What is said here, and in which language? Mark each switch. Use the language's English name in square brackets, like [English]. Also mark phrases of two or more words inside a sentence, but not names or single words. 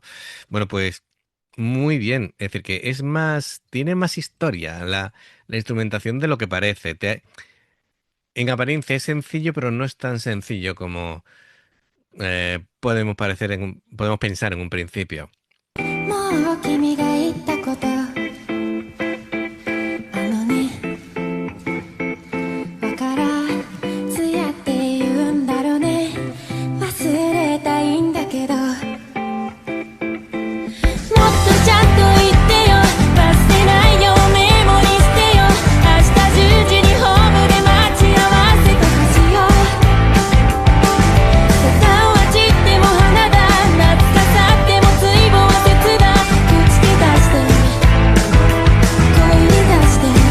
[Spanish] Bueno, pues muy bien. Es decir, que es más, tiene más historia la instrumentación de lo que parece. En apariencia es sencillo, pero no es tan sencillo como podemos pensar en un principio. [Japanese] もう君が言ったことねわからずやって言うんだろうね忘れたいんだけどもっとちゃんと言ってよ忘れないよメモにしてよ明日10時にホームで待ち合わせとかしようボタンは散っても花だ懐かさっても追望切だ口に出して声に出して